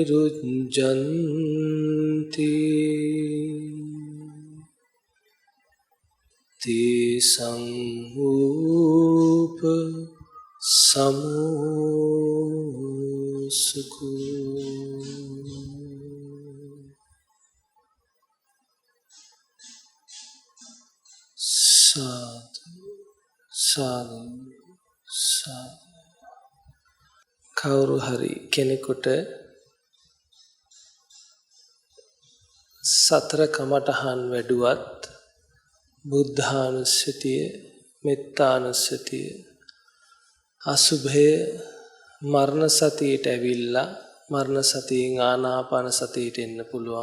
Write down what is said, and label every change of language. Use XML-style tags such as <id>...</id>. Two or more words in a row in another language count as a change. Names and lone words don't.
<pi>niruddhanti තේසං ූප සමෝසුකෝ සාදු සාදු සාදු.</pi> <si>කවුරු හරි කෙනෙකුට සතර කමඨහන් වැඩුවත් බුද්ධානුස්සතිය, මෙත්තානුස්සතිය, අසුභය මරණ සතියට ඇවිල්ලා මරණ සතියෙන් ආනාපාන සතියට එන්න පුළුවන්.</si>